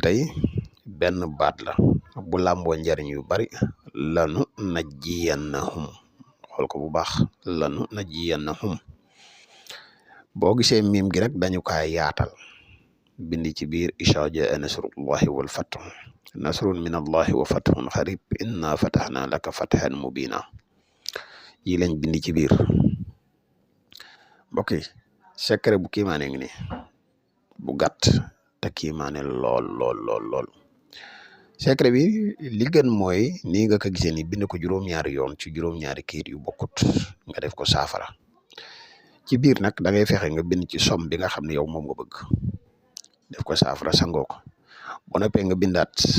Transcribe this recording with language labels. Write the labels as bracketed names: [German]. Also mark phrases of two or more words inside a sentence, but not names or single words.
[Wolof] tey benn baat la bu làmboo njariñ yu bari [Arabic] لننجينهم [Wolof] xool ko bu baax [Arabic] لننجينهم [Wolof] boo gisee miim gi rek dañu kaa yaatal bindi ci [Arabic] biir إذا جاء نصر الله والفتح نصر من الله وفتح قريب إنا فتحنا لك فتحا مبينا [Wolof] yi lañ bindi ci biir mbokk yi secret bu kiimaane ngi ni bu gàtt te kiimaane lool secret bi li gën mooy nii nga ko gisee ni bind ko juróom-ñaari yoon ci juróom-ñaari kayit yu bokkut nga def ko saafara ci biir nag da ngay fexe nga bind ci som bi nga xam ne yow moom nga bëgg def ko saafara sangoo ko boo noppee nga bindaat